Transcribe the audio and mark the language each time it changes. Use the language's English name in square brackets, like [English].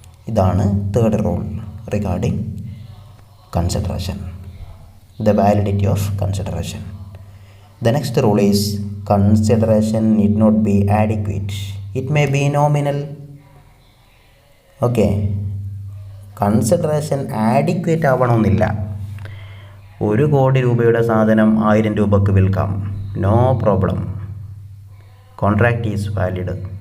[Malayalam] ഇതാണ് [English] Third rule regarding consideration, the validity of consideration. The next rule is consideration need not be adequate. It may be nominal. [Malayalam] Okay, consideration adequate ആവണമെന്നില്ല. 1 കോടി രൂപയുടെ സാധനം 1000 രൂപക്ക് വിൽക്കാം, [English] No problem, contract is valid.